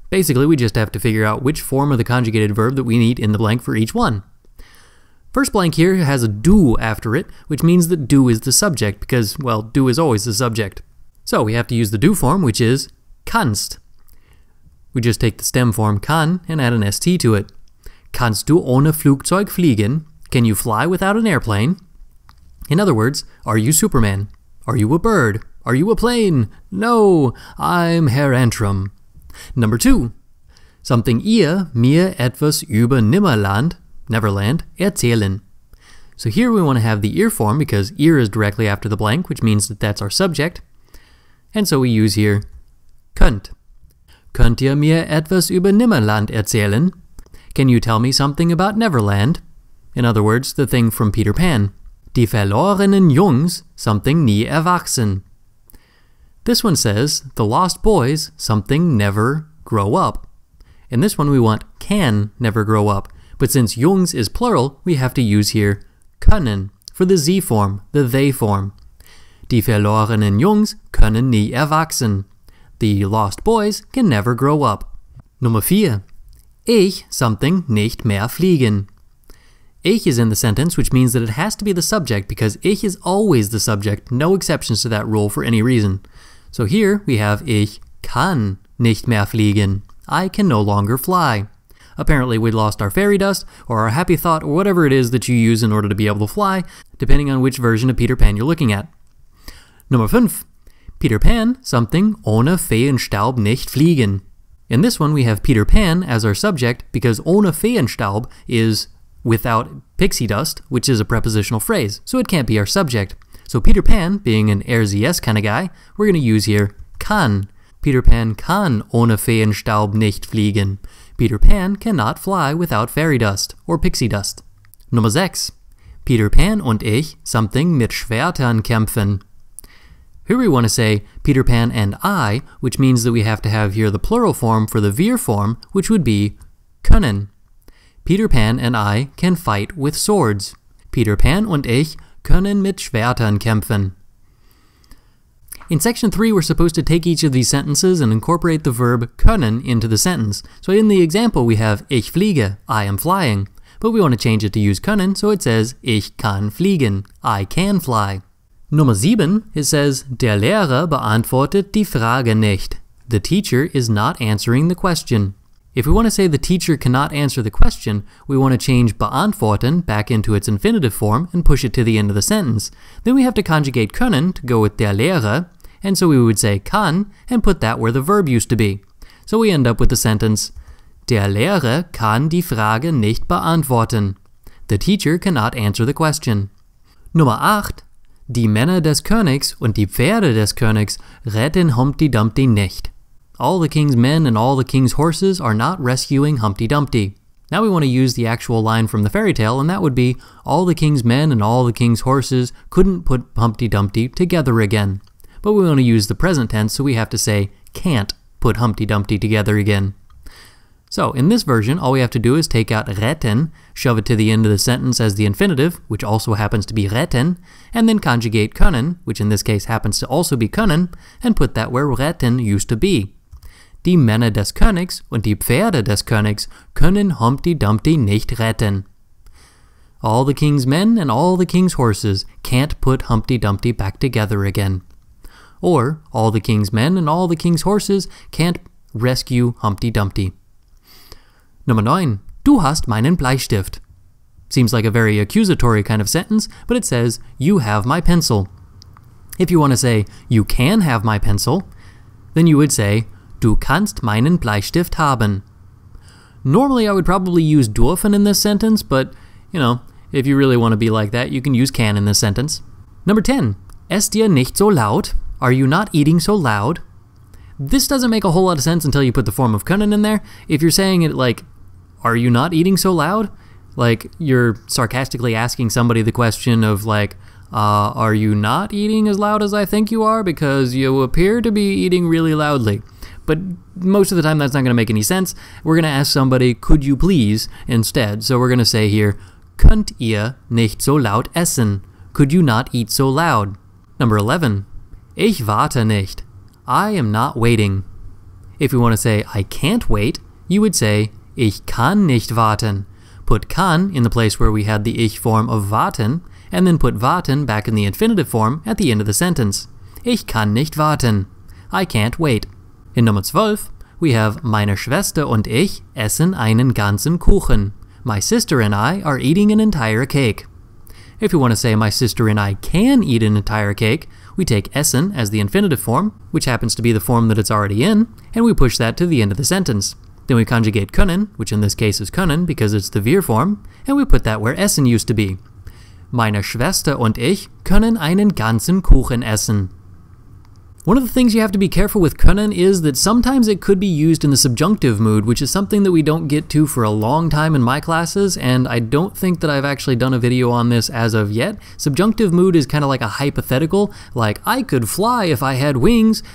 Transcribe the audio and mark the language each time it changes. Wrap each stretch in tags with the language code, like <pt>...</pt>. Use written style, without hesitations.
<en>Basically, we just have to figure out which form of the conjugated verb that we need in the blank for each one. First blank here has a du after it, which means that du is the subject because, well, du is always the subject. So we have to use the du form, which is kannst. We just take the stem form kann and add an st to it.</en> <de>Kannst du ohne Flugzeug fliegen?</de> <en>Can you fly without an airplane? In other words, are you Superman? Are you a bird? Are you a plane? No, I'm Herr Antrim. Number 2. Something</en> <de>ihr mir etwas über Neverland erzählen.</de> <en>So here we want to have the ihr form because ihr is directly after the blank, which means that that's our subject. And so we use here könnt.</en> <de>Könnt ihr mir etwas über Nimmerland erzählen?</de> <en>Can you tell me something about Neverland? In other words, the thing from Peter Pan.</en> <de>Die verlorenen Jungs,</de> <en>something</en> <de>nie erwachsen.</de> <en>This one says, the lost boys, something never grow up. In this one we want can never grow up, but since Jungs is plural, we have to use here können for the sie form, the they form.</en> <de>Die verlorenen Jungs können nie erwachsen.</de> <en>The lost boys can never grow up.</en> <de>Nummer 4. Ich,</de> <en>something,</en> <de>nicht mehr fliegen.</de> <en>Ich is in the sentence, which means that it has to be the subject because ich is always the subject, no exceptions to that rule for any reason. So here we have</en> <de>ich kann nicht mehr fliegen.</de> <en>I can no longer fly. Apparently we lost our fairy dust, or our happy thought, or whatever it is that you use in order to be able to fly, depending on which version of Peter Pan you're looking at.</en> <de>Nummer 5. Peter Pan,</de> <en>something,</en> <de>ohne Feenstaub nicht fliegen.</de> <en>In this one we have Peter Pan as our subject because ohne Feenstaub is without pixie dust, which is a prepositional phrase, so it can't be our subject. So Peter Pan, being an er, sie, es kind of guy, we're going to use here kann.</en> <de>Peter Pan kann ohne Feenstaub nicht fliegen.</de> <en>Peter Pan cannot fly without fairy dust, or pixie dust.</en> <de>Nummer 6. Peter Pan und ich,</de> <en>something,</en> <de>mit Schwertern kämpfen.</de> <en>Here we want to say Peter Pan and I, which means that we have to have here the plural form for the wir form, which would be können. Peter Pan and I can fight with swords.</en> <de>Peter Pan und ich können mit Schwertern kämpfen.</de> <en>In section 3, we're supposed to take each of these sentences and incorporate the verb können into the sentence. So in the example we have</en> <de>ich fliege,</de> <en>I am flying. But we want to change it to use können, so it says</en> <de>ich kann fliegen,</de> <en>I can fly. Nummer 7, it says,</en> <de>der Lehrer beantwortet die Frage nicht.</de> <en>The teacher is not answering the question. If we want to say the teacher cannot answer the question, we want to change beantworten back into its infinitive form and push it to the end of the sentence. Then we have to conjugate können to go with der Lehrer, and so we would say kann and put that where the verb used to be. So we end up with the sentence,</en> <de>der Lehrer kann die Frage nicht beantworten.</de> <en>The teacher cannot answer the question.</en> <de>Nummer 8. Die Männer des Königs und die Pferde des Königs retten Humpty Dumpty nicht.</de> <en>All the king's men and all the king's horses are not rescuing Humpty Dumpty. Now we want to use the actual line from the fairy tale, and that would be, all the king's men and all the king's horses couldn't put Humpty Dumpty together again. But we want to use the present tense, so we have to say, can't put Humpty Dumpty together again. So in this version, all we have to do is take out retten, shove it to the end of the sentence as the infinitive, which also happens to be retten, and then conjugate können, which in this case happens to also be können, and put that where retten used to be.</en> <de>Die Männer des Königs und die Pferde des Königs können Humpty Dumpty nicht retten.</de> <en>All the king's men and all the king's horses can't put Humpty Dumpty back together again. Or, all the king's men and all the king's horses can't rescue Humpty Dumpty. Number 9.</en> <de>Du hast meinen Bleistift.</de> <en>Seems like a very accusatory kind of sentence, but it says, you have my pencil. If you want to say, you can have my pencil, then you would say,</en> <de>du kannst meinen Bleistift haben.</de> <en>Normally I would probably use dürfen in this sentence, but, you know, if you really want to be like that, you can use can in this sentence. Number 10.</en> <de>Ess dir nicht so laut.</de> <en>Are you not eating so loud? This doesn't make a whole lot of sense until you put the form of können in there. If you're saying it like, are you not eating so loud? Like, you're sarcastically asking somebody the question of like, are you not eating as loud as I think you are? Because you appear to be eating really loudly. But most of the time that's not going to make any sense. We're going to ask somebody, could you please, instead. So we're going to say here,</en> <de>könnt ihr nicht so laut essen?</de> <en>Could you not eat so loud? Number 11.</en> <de>Ich warte nicht.</de> <en>I am not waiting. If we want to say, I can't wait, you would say,</en> <de>ich kann nicht warten.</de> <en>Put kann in the place where we had the ich form of warten, and then put warten back in the infinitive form at the end of the sentence.</en> <de>Ich kann nicht warten.</de> <en>I can't wait.</en> <de>In Nummer 12,</de> <en>we have</en> <de>meine Schwester und ich essen einen ganzen Kuchen.</de> <en>My sister and I are eating an entire cake. If we want to say my sister and I can eat an entire cake, we take essen as the infinitive form, which happens to be the form that it's already in, and we push that to the end of the sentence. Then we conjugate können, which in this case is können because it's the wir form, and we put that where essen used to be.</en> <de>Meine Schwester und ich können einen ganzen Kuchen essen.</de> <en>One of the things you have to be careful with können is that sometimes it could be used in the subjunctive mood, which is something that we don't get to for a long time in my classes, and I don't think that I've actually done a video on this as of yet. Subjunctive mood is kind of like a hypothetical, like I could fly if I had wings.</en>